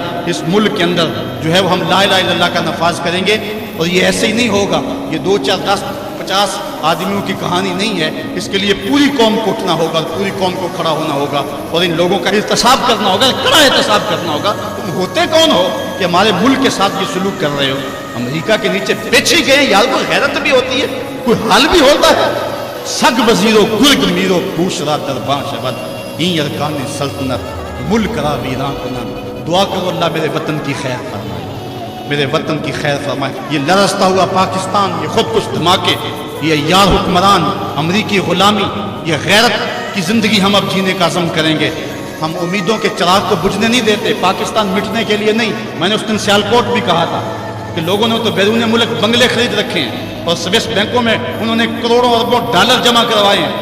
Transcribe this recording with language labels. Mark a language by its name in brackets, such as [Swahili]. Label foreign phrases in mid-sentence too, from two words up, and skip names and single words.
[Urdu] اس ملک کے اندر جو ہے وہ ہم لا الہ الا اللہ کا نفاذ کریں گے، اور یہ ایسے ہی نہیں ہوگا، یہ 2 4 10 50 آدمیوں کی کہانی نہیں ہے، اس کے لیے پوری قوم کو اٹھنا ہوگا، پوری قوم کو کھڑا ہونا ہوگا اور ان لوگوں کا احتساب کرنا ہوگا، کڑا احتساب کرنا ہوگا۔ تم ہوتے کون ہو کہ ہمارے ملک کے ساتھ یہ سلوک کر رہے ہو؟ امریکہ کے نیچے بیچی گئے، یار کوئی غیرت بھی ہوتی ہے، کوئی حال بھی ہوتا ہے۔ [Persian] سگ وزیرو گرگ میرو پوشرا درباں شبد این ارکان سلطنت ملک را ویران کنن۔ [Urdu] دعا کرو اللہ میرے وطن کی خیر فرمائے، میرے وطن کی خیر فرمائے۔ یہ لرزتا ہوا پاکستان، یہ خود کچھ دھماکے یہ یار حکمران، امریکی غلامی، یہ غیرت کی زندگی ہم اب جینے کا عزم کریں گے. ہم امیدوں کے چراغ کو بجھنے نہیں دیتے، پاکستان مٹنے کے لیے نہیں. میں نے اس دن سیالکوٹ بھی کہا تھا کہ لوگوں نے تو بیرون ملک بنگلے خرید رکھے ہیں اور سوئس بینکوں میں انہوں نے کروڑوں اربوں ڈالر جمع کروائے ہیں.